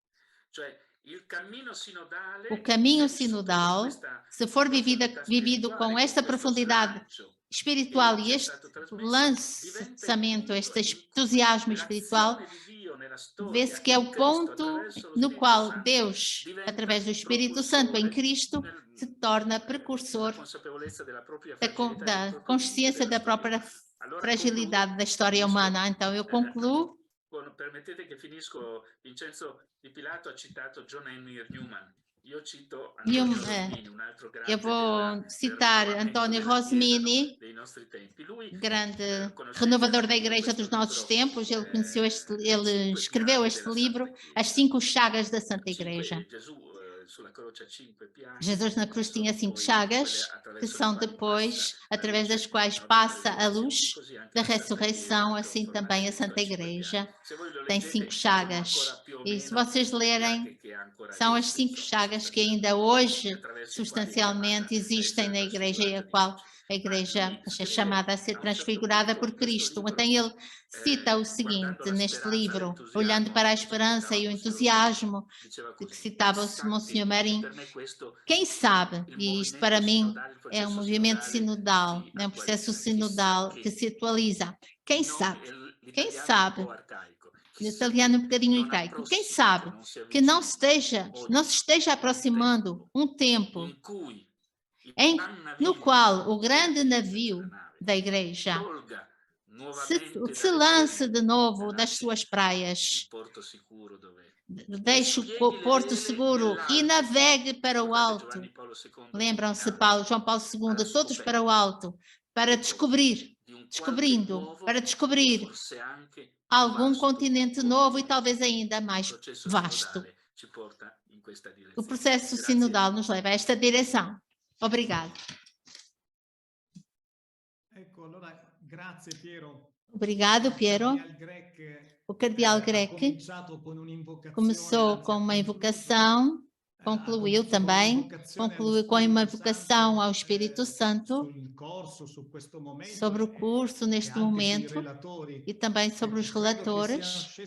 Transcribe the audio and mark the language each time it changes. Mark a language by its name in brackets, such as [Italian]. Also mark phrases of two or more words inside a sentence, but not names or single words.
[Portuguese] O caminho sinodal, se for vivido com esta profundidade espiritual e este lançamento, este entusiasmo espiritual, vê-se que é o ponto no qual Deus, através do Espírito Santo em Cristo, se torna precursor da consciência da própria fragilidade da história humana. Então, eu concluo. [Italian] Permettete che finisco. Vincenzo Di Pilato ha citato John Henry Newman. Io cito Io, Antonio Rosmini, un altro grande [Portuguese] eu vou [Italian] del [Portuguese] citar [Italian] rinnovamento [Portuguese] António [Italian] della Chiesa, no? [Portuguese] Rosmini, [Italian] Dei nostri tempi. Lui, grande conoscesse [Portuguese] renovador da [Italian] appunto [Portuguese] Igreja [Italian] questo [Portuguese] dos nossos [Italian] libro, [Portuguese] tempos. Ele conheceu [Italian] le [Portuguese] ele [Italian] cinque [Portuguese] escreveu [Italian] piaghe [Portuguese] este [Italian] della [Portuguese] livro, [Italian] Santa [Portuguese] As [Italian] Chiesa. [Portuguese] 5 Chagas da Santa Igreja. [Italian] Gesù sulla croce ha 5 piaghe, [Portuguese] Jesus na [Italian] che [Portuguese] cruz tinha [Italian] sono [Portuguese] 5 [Italian] poi [Portuguese] chagas, [Italian] quelle [Portuguese] que [Italian] attraverso le [Portuguese] são [Italian] quali [Portuguese] depois, [Italian] passa la [Portuguese] através das [Italian] luce, [Portuguese] quais [Italian] no, della [Portuguese] passa a [Italian] resurrezione. [Portuguese] luz [Italian] Così anche [Portuguese] da [Italian] la Santa Chiesa [Portuguese] ressurreição, [Italian] è [Portuguese] assim [Italian] conformata [Portuguese] também a [Italian] appunto a [Portuguese] Santa [Italian] 5 [Portuguese] Igreja [Italian] piaghe. Se voi lo [Portuguese] tem [Italian] leggete, [Portuguese] 5 [Italian] sono ancora [Portuguese] chagas. [Italian] più o [Portuguese] E se [Italian] meno [Portuguese] vocês [Italian] le [Portuguese] lerem, [Italian] piaghe che ancora [Portuguese] são as [Italian] adesso, [Portuguese] 5 [Italian] insomma, [Portuguese] chagas que ainda hoje, [Italian] attraverso i quali è chiamata [Portuguese] substancialmente, [Italian] a [Portuguese] existem [Italian] essere [Portuguese] na Igreja e a [Italian] trasfigurata di [Portuguese] qual [Italian] luce. [Portuguese] a [Italian] Ma [Portuguese] Igreja [Italian] lui [Portuguese] é [Italian] scrive [Portuguese] chamada a ser [Italian] a un certo [Portuguese] transfigurada [Italian] punto [Portuguese] por [Italian] in questo [Portuguese] Cristo. [Italian] libro, [Portuguese] Então ele cita o [Italian] guardando [Portuguese] seguinte [Italian] la [Portuguese] neste [Italian] speranza, [Portuguese] livro, olhando para a [Italian] l'entusiasmo, [Portuguese] esperança e o [Italian] citava Monsignor Marin, [Portuguese] entusiasmo, [Italian] diceva [Portuguese] de que [Italian] così, [Portuguese] citava o [Italian] chissà, [Portuguese] Monsenhor [Italian] e [Portuguese] Marim. [Italian] per me questo [Portuguese] Quem sabe, [Italian] il [Portuguese] e isto para [Italian] movimento [Portuguese] mim [Italian] sinodale, il [Portuguese] é um [Italian] processo [Portuguese] movimento sinodal, [Italian] si [Portuguese] é um processo [Italian] attualizza. Chissà [Portuguese] sinodal que se atualiza. Quem [Italian] non, [Portuguese] sabe? Quem [Italian] l'italiano è un [Portuguese] sabe? [Italian] po' arcaico, [Portuguese] No [Italian] chissà [Portuguese] italiano [Italian] che [Portuguese] um bocadinho [Italian] non [Portuguese] arcaico. Quem [Italian] approssimi, che [Portuguese] sabe [Italian] non si [Portuguese] que não [Italian] avvicini [Portuguese] não se [Italian] oggi [Portuguese] esteja [Italian] un [Portuguese] aproximando [Italian] tempo [Portuguese] um tempo [Italian] in cui il gran [Portuguese] no [Italian] naviglio [Portuguese] qual o [Italian] della [Portuguese] grande [Italian] Chiesa, cioè la [Portuguese] navio [Italian] nave, [Portuguese] da Igreja [Italian] tolga [Portuguese] se, [Italian] nuovamente [Portuguese] se [Italian] dalle [Portuguese] lance [Italian] sue [Portuguese] de novo [Italian] e [Portuguese] das [Italian] lasci [Portuguese] suas [Italian] il [Portuguese] praias, [Italian] porto sicuro dove e [Portuguese] deixe o [Italian] spieghi le [Portuguese] porto [Italian] vele [Portuguese] seguro e [Italian] nell'alto. [Portuguese] navegue para o [Italian] Ricordate [Portuguese] alto. [Italian] Giovanni Paolo II [Portuguese] Lembram-se [Italian] in [Portuguese] Paulo, [Italian] alto, [Portuguese] João Paulo [Italian] alla [Portuguese] II, todos para o [Italian] scoperta [Portuguese] alto, para descobrir, [Italian] di un qualche [Portuguese] descobrindo, [Italian] nuovo [Portuguese] para [Italian] e [Portuguese] descobrir [Italian] forse anche più [Portuguese] algum [Italian] vasto [Portuguese] continente novo e [Italian] continente. [Portuguese] talvez ainda [Italian] Il [Portuguese] mais [Italian] processo [Portuguese] vasto. [Italian] sinodale ci porta in questa [Portuguese] O [Italian] direzione. [Portuguese] processo [Italian] Grazie [Portuguese] sinodal [Italian] mille. [Portuguese] nos leva a esta direção. Obrigado. [Italian] Ecco, allora grazie Piero. [Portuguese] Obrigado, Piero. O cardeal Grec começou com uma invocação, concluiu também, concluiu com uma invocação ao Espírito Santo sobre o curso neste momento e também sobre os relatores.